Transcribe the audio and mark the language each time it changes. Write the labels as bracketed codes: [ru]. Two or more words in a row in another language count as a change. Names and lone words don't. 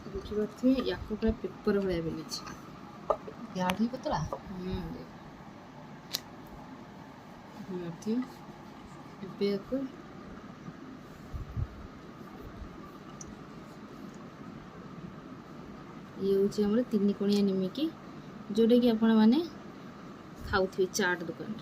[or] ଦେଖିପାରୁଥିବେ ୟାକୁ ପୁରା ପେପର ଭଳିଆ ବେଲିଛି। [hi] यार ही पतला [or] ଦେଖିପାରୁଥିବେ ଏବେ ୟାକୁ ଇଏ ହେଉଛି ଆମର 3 କୋଣିଆ ନିମିକି, ଯେଉଁଟାକି ଆପଣମାନେ ଖାଉଥିବେ ଚାଟ ଦୋକାନରେ।